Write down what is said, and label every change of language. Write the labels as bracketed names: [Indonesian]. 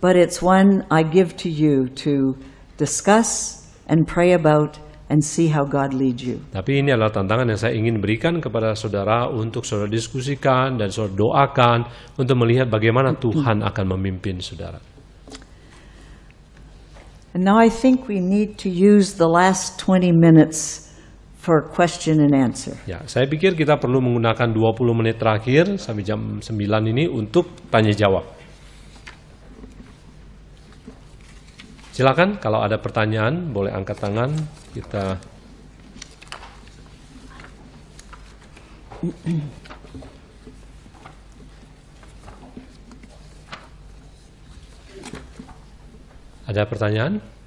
[English] but it's one I give to you to discuss and pray about and see how God leads you. [Indonesian] tapi ini adalah tantangan yang saya ingin berikan kepada saudara untuk saudara diskusikan dan saudara doakan untuk melihat bagaimana Tuhan akan memimpin saudara. [English] And now I think we need to use the last 20 minutes for question and answer. [Indonesian] Ya, saya pikir kita perlu menggunakan 20 menit terakhir sampai jam 9 ini untuk tanya jawab. Silakan kalau ada pertanyaan boleh angkat tangan, kita Ada pertanyaan?